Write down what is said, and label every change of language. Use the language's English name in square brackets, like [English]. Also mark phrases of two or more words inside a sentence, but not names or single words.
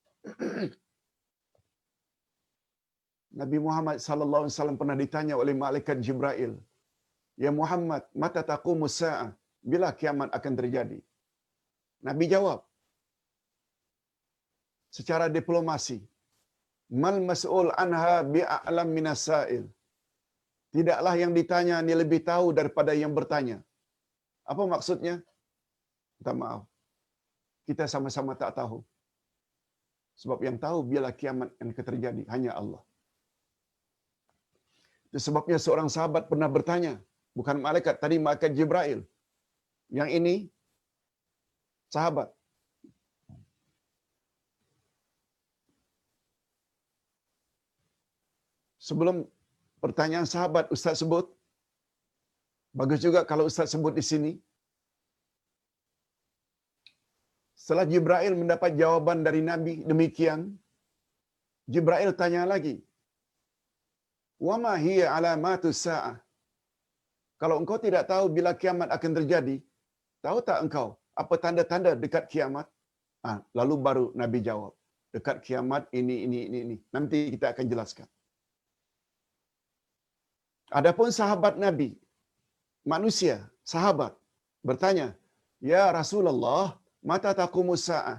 [Malay] Nabi Muhammad [Arabic] صلى الله عليه وسلم [Malay] pernah ditanya oleh malaikat Jibril, [Arabic] "يا محمد، متى تقوم الساعة?" [Malay] Bila kiamat akan terjadi? Nabi jawab secara diplomasi, [Arabic] "ما المسؤول عنها بأعلم من السائل." [Malay] Tidaklah yang ditanya ni lebih tahu daripada yang bertanya. Apa maksudnya? Minta maaf. Kita sama-sama tak tahu. Sebab yang tahu bila kiamat akan terjadi hanya Allah. Itu sebabnya seorang sahabat pernah bertanya, bukan malaikat, tadi malaikat Jibril. Yang ini sahabat. Sebelum pertanyaan sahabat, Ustaz sebut. Bagus juga kalau Ustaz sebut di sini. Setelah Jibril mendapat jawaban dari Nabi demikian, Jibril tanya lagi, [Arabic] "وما هي علامة الساعة?" [Malay] Kalau engkau tidak tahu bila kiamat akan terjadi, tahu tak engkau apa tanda-tanda dekat kiamat? Lalu baru Nabi jawab, dekat kiamat ini. Nanti kita akan jelaskan. Adapun sahabat Nabi, manusia, sahabat, bertanya, [Arabic] "يا رسول الله، متى تقوم الساعة?"